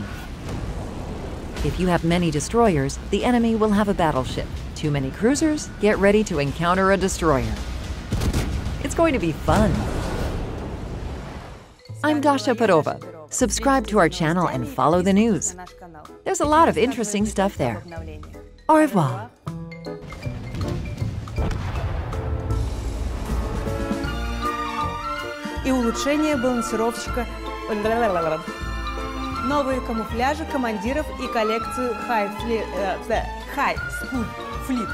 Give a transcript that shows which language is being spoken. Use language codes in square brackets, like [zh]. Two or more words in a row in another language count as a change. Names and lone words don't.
[en] If you have many destroyers, the enemy will have a battleship. Too many cruisers? Get ready to encounter a destroyer. It's going to be fun. I'm Dasha Perova. Subscribe to our channel and follow the news. There's a lot of interesting stuff there. [fr] Au revoir. [ru] И улучшение балансировщика, новые камуфляжи командиров и коллекцию High School Fleet.